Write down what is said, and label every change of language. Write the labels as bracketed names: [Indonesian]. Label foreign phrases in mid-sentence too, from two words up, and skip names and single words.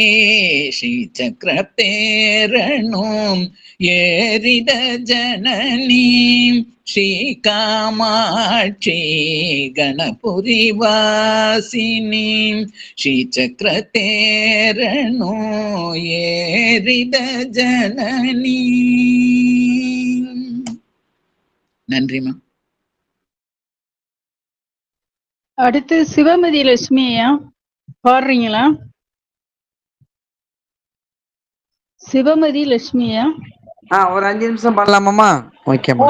[Kannada] ಶ್ರೀಚಕ್ರತೇರನು ಏರಿದ ಜನನಿ ಶ್ರೀಕಾಮಾಕ್ಷಿ ಗಣಪುರಿ ವಾಸಿನಿ ಶ್ರೀಚಕ್ರತೇರನು ಏರಿದ ಜನನಿ. [Tamil] நன்றிமா. அடுத்து சிவமதி லட்சுமி ஐயா பாடுறீங்களா? சிவமதி லட்சுமி ஐயா ஒரு 5 நிமிஷம் பாடலாமாம்மா? ஓகேம்மா,